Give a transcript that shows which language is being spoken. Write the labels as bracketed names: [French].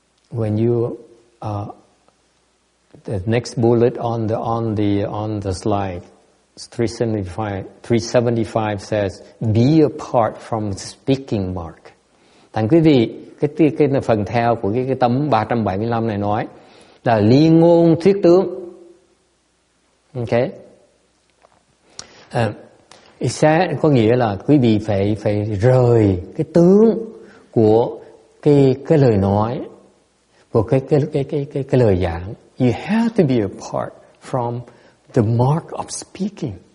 [English] When you the next bullet on the slide, 375 says, be apart from speaking mark. [Vietnamese] Thành quý vị, cái phần theo của cái tấm 375 này nói là liên ngôn thuyết tướng. Okay? Sẽ có nghĩa là quý vị phải rời cái tướng của cái lời nói, của cái lời giảng. [English] You have to be apart from the mark of speaking.